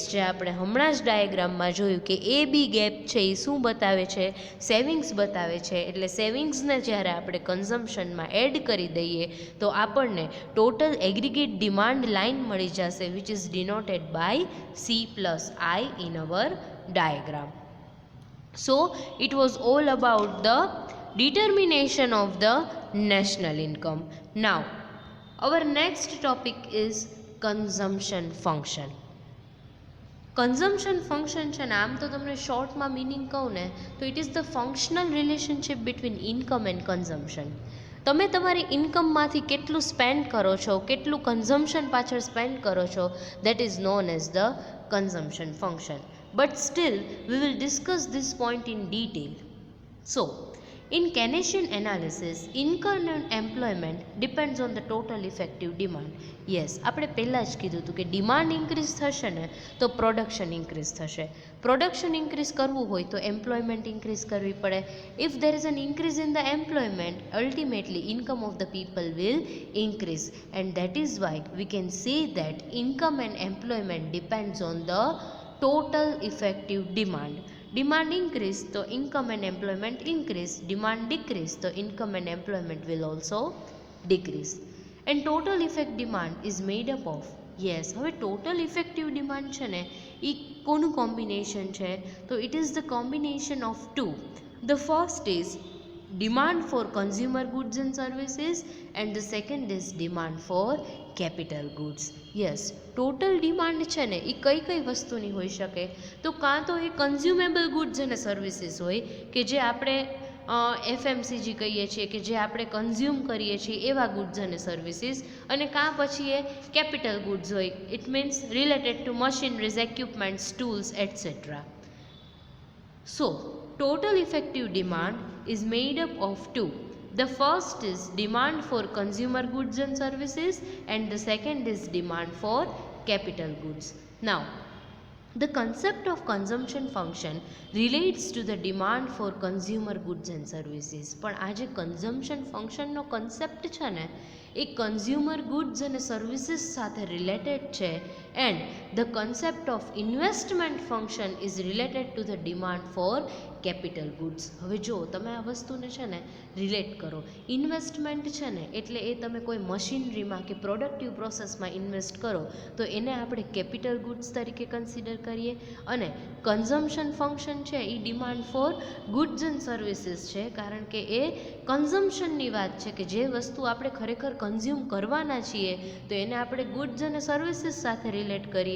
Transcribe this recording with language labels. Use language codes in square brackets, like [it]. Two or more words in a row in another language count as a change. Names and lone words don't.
[gu] જે આપણે હમણાં જ ડાયાગ્રામમાં જોયું કે AB ગેપ છે એ શું બતાવે છે? સેવિંગ્સ બતાવે છે. એટલે સેવિંગ્સને જ્યારે આપણે કન્ઝમ્પશનમાં એડ કરી દઈએ તો આપણને [en] total aggregate demand line [gu] મળી જશે, [en] which is denoted by C plus I in our diagram. So it was all about the determination of the national income. Now our next topic is consumption function. consumption function [gu] છે ને, આમ તો તમને શોર્ટમાં મિનિંગ કહું ને તો [en] it is the functional relationship between income and consumption. [gu] તમે તમારી ઇન્કમમાંથી કેટલું સ્પેન્ડ કરો છો, કેટલું કન્ઝમ્પશન પાછળ સ્પેન્ડ કરો છો, [en] that is known as the consumption function. But still we will discuss this point in detail. So in Keynesian analysis, income and employment depends on the total effective demand. Yes, [gu] આપણે પહેલાં જ કીધું હતું કે [en] demand increase [gu] થશે ને તો [en] production increase [gu] થશે. [en] production increase [gu] કરવું હોય તો [en] employment increase [gu] કરવી પડે. [en] ઇફ there is an increase in the employment, ultimately income of the people will increase, and that is why we can say that income and employment depends on the total effective demand. Demand increase તો income and employment increase, demand decrease તો income and employment will also decrease. And total effect demand is made up of, yes, હવે total effective demand [gu] છે ને એ કોનું કોમ્બિનેશન છે? [en] તો it is the combination of two. The first is demand for consumer goods and services, and the second is demand for capital goods. [gu] યસ, [en] total demand [gu] છે ને એ કઈ કઈ વસ્તુની હોઈ શકે? તો કાં તો એ [en] consumable goods [gu] અને સર્વિસીસ હોય કે જે આપણે FMCG કહીએ છીએ, કે જે આપણે કન્ઝ્યુમ કરીએ છીએ એવા ગુડ્સ અને સર્વિસીસ, અને કાં પછી એ [en] capital goods [gu] હોય, [en] it means related to machineries, [gu] એક્વિપમેન્ટ્સ, ટૂલ્સ એટસેટ્રા. [en] સો total effective demand is made up of two. The first is demand for consumer goods and services, and the second is demand for capital goods. Now the concept of consumption function relates to the demand for consumer goods and services. [gu] પણ આ જે [en] consumption function [gu] નો concept છે ને એ [en] consumer goods [gu] અને સર્વિસીસ સાથે રિલેટેડ છે [en] and the concept of investment function is related to the demand for capital goods. [gu] હવે જો તમે આ વસ્તુને છે ને રિલેટ કરો, ઇન્વેસ્ટમેન્ટ છે ને એટલે એ તમે કોઈ મશીનરીમાં કે [en] productive process [gu] ઇન્વેસ્ટ કરો તો એને આપણે [en] capital goods [gu] તરીકે કન્સિડર કરીએ, અને [en] consumption function [gu] છે એ [en] demand for goods and services [gu] છે, કારણ કે એ કન્ઝમ્પશનની વાત છે કે જે વસ્તુ આપણે ખરેખર કન્ઝ્યુમ કરવાના છીએ તો એને આપણે ગુડ્સ અને સર્વિસીસ સાથે રિલેટ કરીએ.